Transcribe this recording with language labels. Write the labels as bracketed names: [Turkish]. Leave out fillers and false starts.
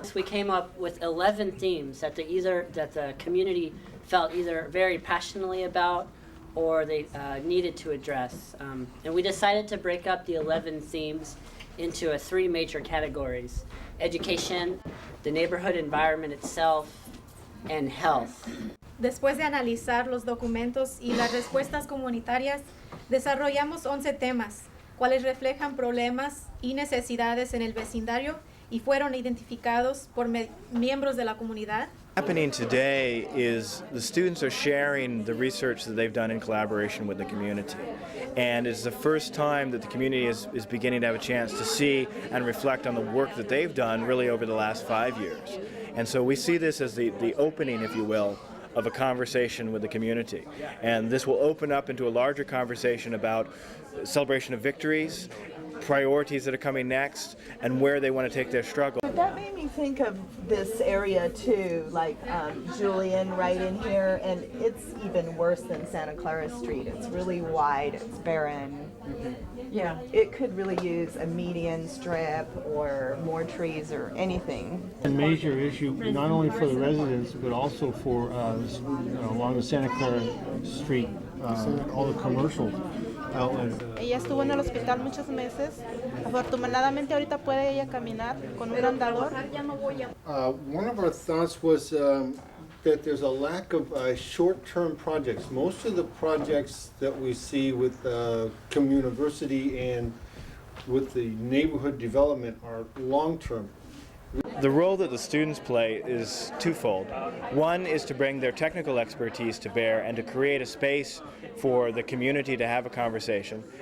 [English] We came up with 11 themes that the community felt either very passionately about or they needed to address, and we decided to break up the 11 themes into 3 major categories: education, the neighborhood environment itself, and health. [Spanish] Después de analizar los documentos y las respuestas comunitarias, desarrollamos 11 temas, cuales reflejan problemas y necesidades en el vecindario y fueron identificados por miembros de la comunidad. [English] Happening today is the students are sharing the research that they've done in collaboration with the community. And it's the first time that the community is beginning to have a chance to see and reflect on the work that they've done really over the last 5 years. And so we see this as the opening, if you will, of a conversation with the community. And this will open up into a larger conversation about celebration of victories, priorities that are coming next, and where they want to take their struggle. That made me think of this area too, like Julian right in here, and it's even worse than Santa Clara Street. It's really wide, it's barren. Yeah, it could really use a median strip or more trees or anything. A major issue not only for the residents but also for along the Santa Clara Street, all the commercial outlets. [Spanish] Ella estuvo en el hospital muchos meses. Afortunadamente ahorita puede ella caminar con un andador. [English] One of our thoughts was that there's a lack of short-term projects. Most of the projects that we see with CommUniverCity and with the neighborhood development are long-term. The role that the students play is twofold. One is to bring their technical expertise to bear and to create a space for the community to have a conversation.